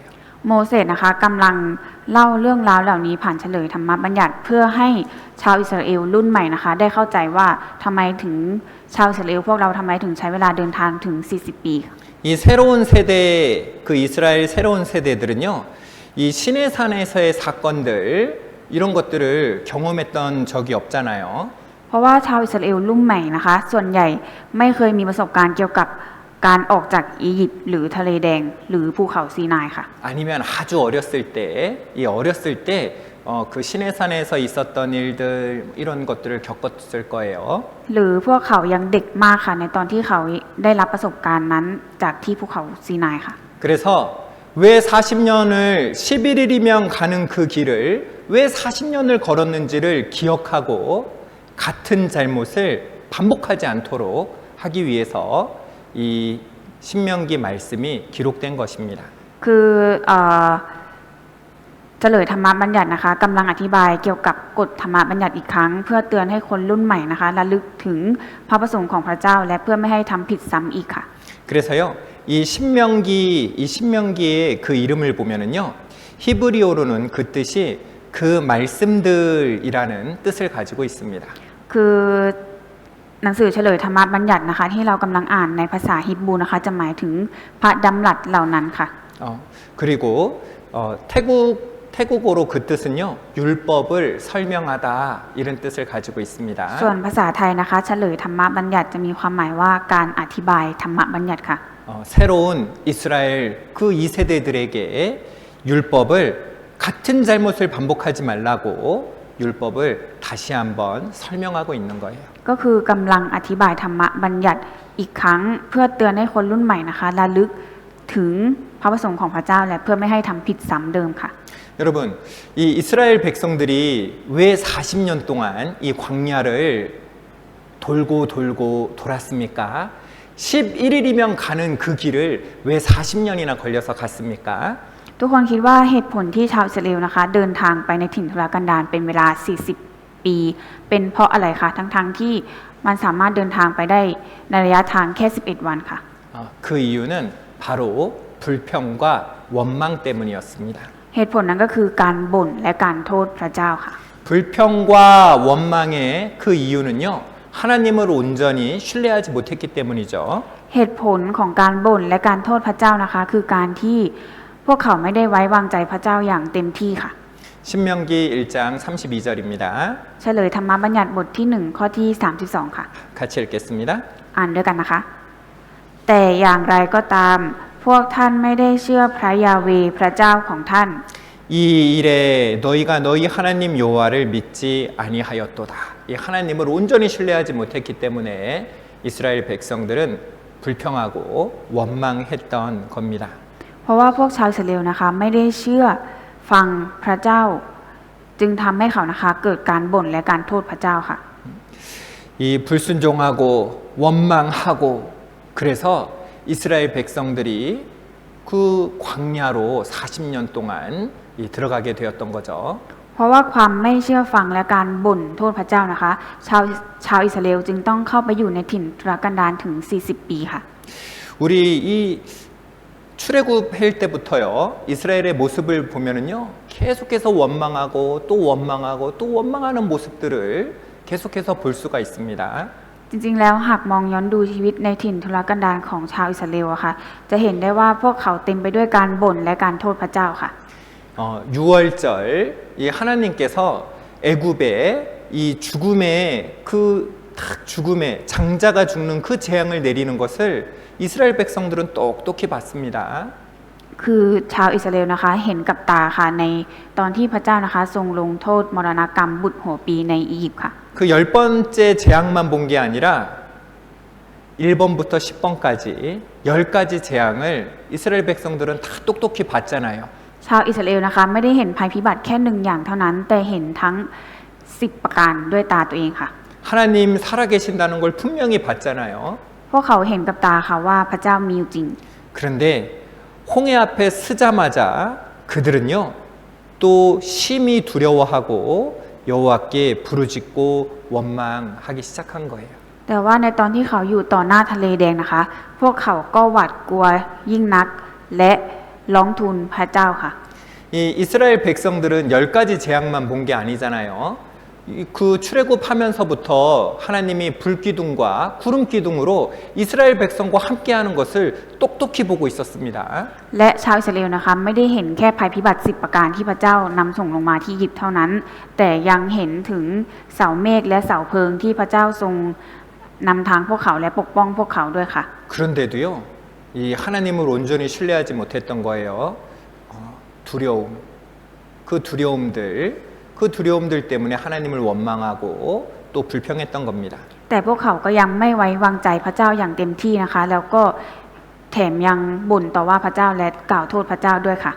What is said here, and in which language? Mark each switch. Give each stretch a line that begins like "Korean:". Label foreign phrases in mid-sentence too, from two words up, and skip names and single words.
Thai: โมเสสนะคะกำลังเล่าเรื่องราวเหล่านี้ผ่านเฉลยธรรมบัญญัติเพื่อให้ชาวอิสราเอลรุ่นใหม่นะคะได้เข้าใจว่าทำไมถึงชาวอิสราเอลพวกเราทำไมถึงใช้เวลาเดินทางถึง 40 ปี
Korean: 이 새로운 세대, 그 이스라엘 새로운 세대들은요, 이 시내산에서의 사건들, 이런 것들을 경험했던 적이 없잖아요.
Thai: เพราะว่าชาวอิสราเอลรุ่นใหม่นะคะส่วนใหญ่ไม่เคยมีประสบการณ์เกี่ยวกับการออกจากอียิปต์หรือทะเลแดงหรือภูเขาซีนายค่ะ
Korean: 아니면 아주 어렸을 때 그 시내산에서 있었던 일들 이런 것들을 겪었을 거예요.
Thai: หรือพวกเขายังเด็กมากค่ะในตอนที่เขาได้รับประสบการณ์นั้นจากที่ภูเขาซีนายค่ะ
Korean: 그래서 왜 40년을 11일이면 가는 그 길을 왜 40년을 걸었는지를 기억하고 같은 잘못을 반복하지 않도록 하기 위해서 이 신명기 말씀이 기록된 것입니다.
Thai: คือเฉลยธรรมบัญญัตินะคะกำลังอธิบายเกี่ยวกับกฎธรรมบัญญัติอีกครั้ง เพื่อเตือนให้คนรุ่นใหม่นะคะระลึกถึงพระประสงค์ของพระเจ้าและเพื่อไม่ให้ทำผิดซ้ำอีกค่ะ
Korean: 그래서요, 이 신명기의 그 이름을 보면은요, 히브리어로는 그 뜻이 그 말씀들이라는 뜻을 가지고 있습니다.
Thai: คือหนังสือเฉลยธรรมบัญญัตินะคะที่เรากำลังอ่านในภาษาฮิบรูนะคะจะหมายถึงพระดำรัสเหล่านั้นค่ะ
Korean: 그리고 태국어로 그 뜻은요, 율법을 설명하다 이런 뜻을 가지고 있습니다.
Thai: ส่วนภาษาไทยนะคะเฉลยธรรมบัญญัติจะมีความหมายว่าการอธิบายธรรมบัญญัติค่ะ
Korean: 새로운 이스라엘 그 2세대들에게 율법을 같은 잘못을 반복하지 말라고 율법을 다시 한번 설명하고 있는 거예요.
Thai: ก็คือกำลังอธิบายธรรมบัญญัติอีกครั้งเพื่อเตือนให้คนรุ่นใหม่นะคะระลึกถึงพระประสงค์ของพระเจ้าและเพื่อไม่ให้ทำผิดซ้ำเดิมค่ะ
Korean: 여러분, 이 이스라엘 백성들이 왜 40년 동안 이 광야를 돌고 돌았습니까? 11일이면 가는 그 길을 왜 40년이나 걸려서 갔습니까?
Thai: ทุกคนคิดว่าเหตุผลที่ชาวอิสราเอลนะคะเดินทางไปในถิ่นทุรกันดารเป็นเวลา 40 ปีเป็นเพราะอะไรคะทั้งที่มันสามารถเดินทางไปได้ในระยะทางแค่ 11 วันค่ะ
Korean: 그 이유는 바로 불평과 원망 때문이었습니다.
Thai: เหตุผลนั้นก็คือการบ่นและการโทษพระเจ้าค่ะ
Korean: 불평과 원망의 그 이유는요, 하나님을 온전히 신뢰하지 못했기 때문이죠.
Thai: เหตุผลของการบ่นและการโทษพระเจ้านะคะคือการที่พวกเขาไม่ได้ไว้วางใจพระเจ้าอย่างเต็มที่ค่ะ
Korean: 신명기 1장 32절입니다.
Thai: เฉลยธรรมบัญญัติบทที่1ข้อที่32ค่ะ
Korean: 같이 읽겠습니다.
Thai: อ่านด้วยกันนะคะ แต่อย่างไรก็ตามพวกท่านไม่ได้เชื่อพระยาเวห์พระเจ้าของท่าน
Korean: 이 일에 너희가 너희 하나님 여호와를 믿지 아니하였도다. 이 하나님을 온전히 신뢰하지 못했기 때문에 이스라엘 백성들은 불평하고 원망했던 겁니다.
Thai: เพราะว่าพวกชาวอิสราเอลนะคะไม่ได้เชื่อฟังพระเจ้า จึงทำให้เขานะคะเกิดการบ่นและการโทษพระเจ้าค่ะ
Korean: 이 불순종하고 원망하고 그래서 이스라엘 백성들이 그 광야로 40년 동안 들어가게 되었던 거죠.
Thai: เพราะว่าความไม่เชื่อฟังและการบ่นโทษพระเจ้านะคะชาวอิสราเอลจึงต้องเข้าไปอยู่ในถิ่นทุรกันดารถึง 40 ปีค่ะ
Korean: 우리 이 출애굽할 때부터요, 이스라엘의 모습을 보면은요, 계속해서 원망하고 또 원망하고 또 원망하는 모습들을 계속해서 볼 수가 있습니다.
Thai: จริงๆแล้วหากมองย้อนดูชีวิตในถิ่นทุรกันดารของชาวอิสราเอลอะค่ะจะเห็นได้ว่าพวกเขาเต็มไปด้วยการบ่นและการโทษพระเจ้าค่ะ
Korean: 6월절 이 하나님께서 애굽에 이 죽음의 장자가 죽는 그 재앙을 내리는 것을 이스라엘 백성들은 똑똑히 봤습니다.
Thai: คือชาวอิสราเอลนะคะเห็นกับตาค่ะในตอนที่พระเจ้านะคะทรงลงโทษมรณกรรมบุตรหัวปีในอียิปต์ค่ะ
Korean: 그 10번째 재앙만 본 게 아니라 1번부터 10번까지 10가지 재앙을 이스라엘 백성들은 다 똑똑히 봤잖아요.
Thai: ชาวอิสราเอลนะคะไม่ได้เห็นภัยพิบัติแค่หนึ่งอย่างเท่านั้น แต่เห็นทั้ง10ประการด้วยตาตัวเองค่ะ
Korean: 하나님 살아계신다는 걸 분명히 봤잖아요.
Thai: พวกเขาเห็นกับตาค่ะว่าพระเจ้ามีอยู่จริง
Korean: 그런데 홍해 앞에 서자마자 그들은요 또 심히 두려워하고 여호와께 부르짖고 원망하기 시작한 거예요.
Thai: แต่ว่าในตอนที่เขาอยู่ต่อหน้าทะเลแดงนะคะ พวกเขาก็หวาดกลัวยิ่งนักและร้องทูลพระเจ้าค่ะ
Korean: 이 이스라엘 백성들은 10가지 재앙만 본 게 아니잖아요. 그 출애굽하면서부터 하나님이 불기둥과 구름기둥으로 이스라엘 백성과 함께하는 것을 똑똑히 보고 있었습니다.
Thai: และชาวอิสราเอลนะคะไม่ได้เห็นแค่ภัยพิบัติ10ประการที่พระเจ้านำส่งลงมาที่อียิปต์เท่านั้น แต่ยังเห็นถึงเสาเมฆและเสาเพลิงที่พระเจ้าทรงนำทางพวกเขาและปกป้องพวกเขาด้วยค่ะ
Korean: 그런데도요, 이 하나님을 온전히 신뢰하지 못했던 거예요. 두려움, 그 두려움들 때문에 하나님을 원망하고 또 불평했던 겁니다.
Thai: แต่พวกเขาก็ยังไม่ไว้วางใจพระเจ้าอย่างเต็มที่นะคะ แล้วก็แถมยังบ่นต่อว่าพระเจ้าและกล่าวโทษพระเจ้าด้วยค่ะ